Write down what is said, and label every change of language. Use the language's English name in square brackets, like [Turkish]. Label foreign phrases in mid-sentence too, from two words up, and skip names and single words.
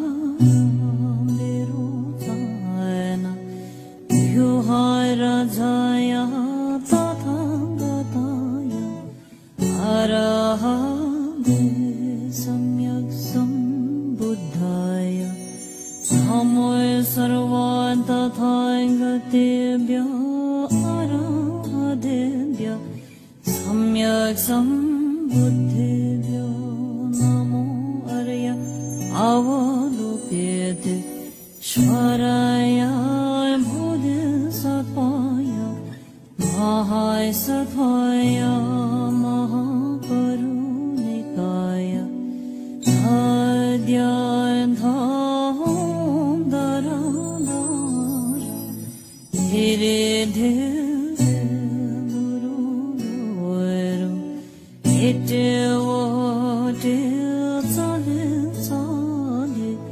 [Sanskrit] mero tana yuhara jaya tatha gataya arahade samyak sambuddhaya samoy sarvan tatha gatebhya arahadebhya samyak sambuddhebhyo namo arya avalokite shvaraya bodhisattvaya mahai sattvaya mahaparunikaya adhyayandham dharadhara dhire dhire duru duru ite vote chale chale